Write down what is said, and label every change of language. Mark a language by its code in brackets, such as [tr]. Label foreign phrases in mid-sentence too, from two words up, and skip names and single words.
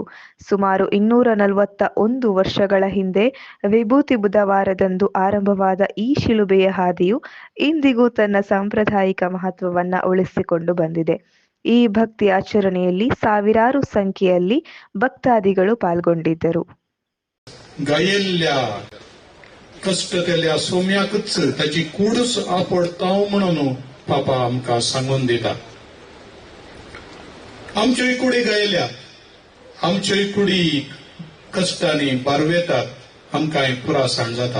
[kn] ಸುಮಾರು 241 ವರ್ಷಗಳ ಹಿಂದೆ ವಿಭೂತಿ ಬುಧವಾರದಂದು ಆರಂಭವಾದ ಈ ಶಿಲುಬೆಯ ಹಾದಿಯು ಇಂದಿಗೂ ತನ್ನ ಸಾಂಪ್ರದಾಯಿಕ ಮಹತ್ವವನ್ನ ಉಳಿಸಿಕೊಂಡು ಬಂದಿದೆ. ಈ ಭಕ್ತಿ ಆಚರಣೆಯಲ್ಲಿ ಸಾವಿರಾರು ಸಂಖ್ಯೆಯಲ್ಲಿ ಭಕ್ತಾದಿಗಳು ಪಾಲ್ಗೊಂಡಿದ್ದರು. [kok] कष्टतेल्या सोम्याकच त्याची कूडच आपडता म्हणून पापा आमकां सांगून दिता. आमच्योय कुडी गायल्या, आमच्योय कुडी कश्टांनी बारवेतात, आमकां पुरासाण जाता.